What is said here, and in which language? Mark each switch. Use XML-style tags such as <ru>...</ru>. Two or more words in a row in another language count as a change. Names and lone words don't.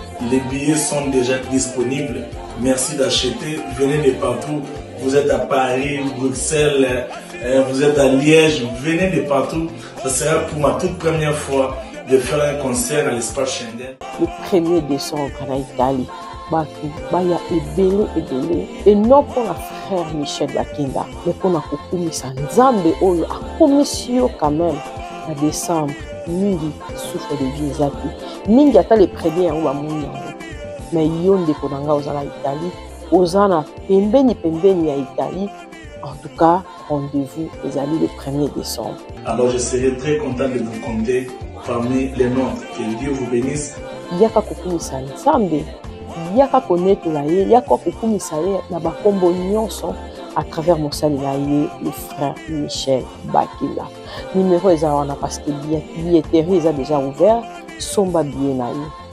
<fr>Les billets sont déjà disponibles. Merci d'acheter. Venez de partout. Vous êtes à Paris, Bruxelles, euh, vous êtes à Liège. Venez de partout. Ça sera pour ma toute première fois de faire un concert à l'espace Schengen. Le premier décembre en Italie.</fr> <ln>Bato baya ebele, ebele.</ln> <fr>Et non pour la frère</fr> <ln>Michel Bakenda,</ln> <fr>mais pour</fr> <ln>na kokumisa Nzambe oyo akomisi yo</ln> <fr>quand même.</fr> <ln>Na décembre, mingi</ln> <fr>souffre de vie</fr> <ln>eza te. Mingi ata</ln> <fr>le premier</fr> <ln>yango bamoni yango. Mais yo ndeko na nga oza na Italie, oza na pembeni, pembeni ya Italie.</ln> <fr>En tout cas, rendez-vous ezali le premier décembre. Alors je serai très content de vous compter parmi les nôtres. Que Dieu vous bénisse.</fr> <ln>Yaka kokumisa Nzambe, yaka konetola ye, yaka kokumisa ye na bakombo nyonso</ln> <fr>à travers</fr> <ln>mosali na ye,</ln> <fr>le frère</fr> <ln>Michel Bakila. Numéro eza wana</ln> <fr>parce que billet-, billetterie</fr> <ln>eza</ln> <fr>déjà ouvert,</fr> <ln>somba billet na ye.</ln>